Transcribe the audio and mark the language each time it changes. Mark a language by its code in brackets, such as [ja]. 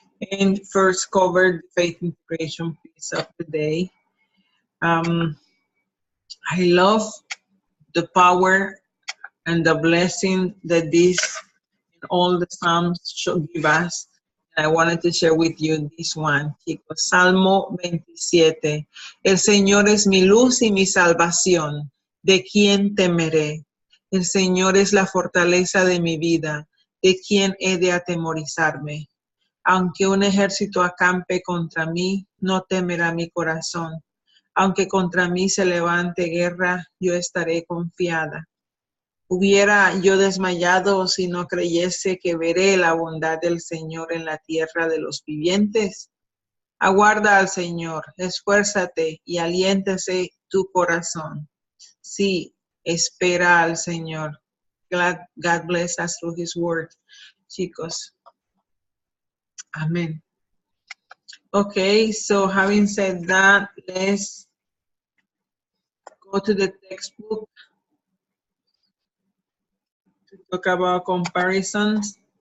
[en] And first cover the faith integration piece of the day. I love the power and the blessing that this and all the Psalms should give us. I wanted to share with you this one, chicos. [es] Salmo 27. El Señor es mi luz y mi salvación. ¿De quién temeré? El Señor es la fortaleza de mi vida. ¿De quién he de atemorizarme? Aunque un ejército acampe contra mí, no temerá mi corazón. Aunque contra mí se levante guerra, yo estaré confiada. Hubiera yo desmayado si no creyese que veré la bondad del Señor en la tierra de los vivientes. Aguarda al Señor, esfuérzate y aliéntese tu corazón. Sí, espera al Señor. [en] God bless us through His word, chicos. Amen. Okay, so having said that, let's go to the textbook to talk about comparisons.